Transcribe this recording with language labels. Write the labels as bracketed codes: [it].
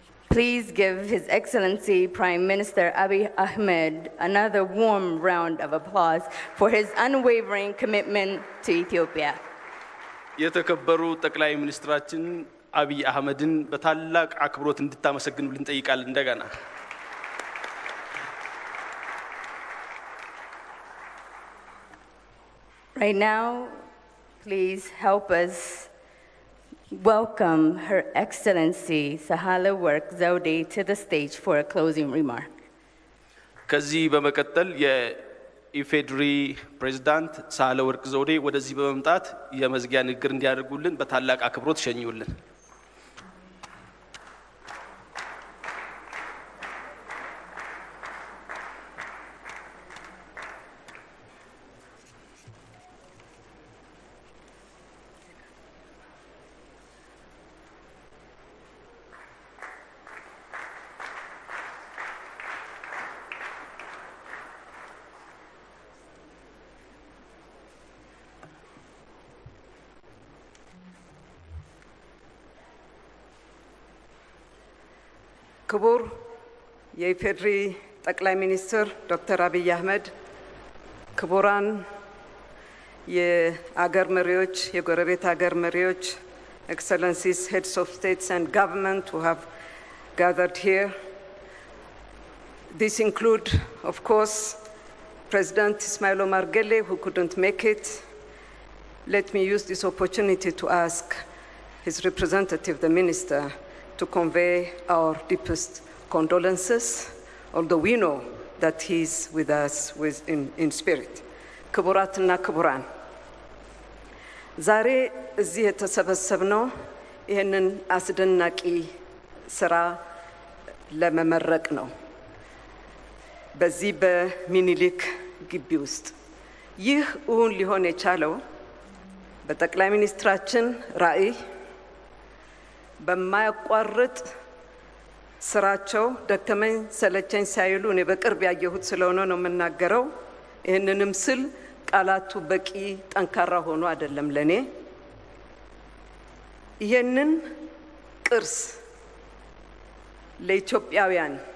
[en] Please give His Excellency Prime Minister Abiy Ahmed another warm round of applause for his unwavering commitment to Ethiopia. [am] የተከበሩ ጠቅላይ ሚኒስትራችን አቢይ አህመድን በታላቅ አክብሮት እንድታመሰግኑልን እንጠይቃለን። እንደገና [en] Right now, please help us welcome Her Excellency Sahle-Work Zewde to the stage for a closing remark. [am] ከዚህ በመቀጠል የኢፌድሪ ፕሬዝዳንት ሳህለወርቅ ዘውዴ ወደዚህ በመምጣት የመዝጊያ ንግግር እንዲያደርጉልን በታላቅ አክብሮት ሸኙልን። ክቡር የኢፌድሪ ጠቅላይ ሚኒስትር ዶክተር አብይ አህመድ፣ ክቡራን የአገር መሪዎች፣ የጎረቤት አገር መሪዎች፣ [en] excellencies, heads of states and government who have gathered here. These include, of course, President Ismail Omar Guelleh, who couldn't make it. Let me use this opportunity to ask his representative, the minister, to convey our deepest condolences, although we know that he is with us in spirit. [am] ክቡራትና ክቡራን፣ ዛሬ እዚህ የተሰበሰብነው ይህንን አስደናቂ ስራ ለመመረቅ ነው። በዚህ በሚኒሊክ ግቢ ውስጥ ይህ እውን ሊሆን የቻለው በጠቅላይ ሚኒስትራችን ራዕይ በማያቋርጥ ስራቸው ደከመኝ ሰለቸኝ ሳይሉ እኔ በቅርብ ያየሁት ስለሆነ ነው የምናገረው። ይህንንም ስል ቃላቱ በቂ ጠንካራ ሆኖ አይደለም ለኔ። ይህንን ቅርስ ለኢትዮጵያውያን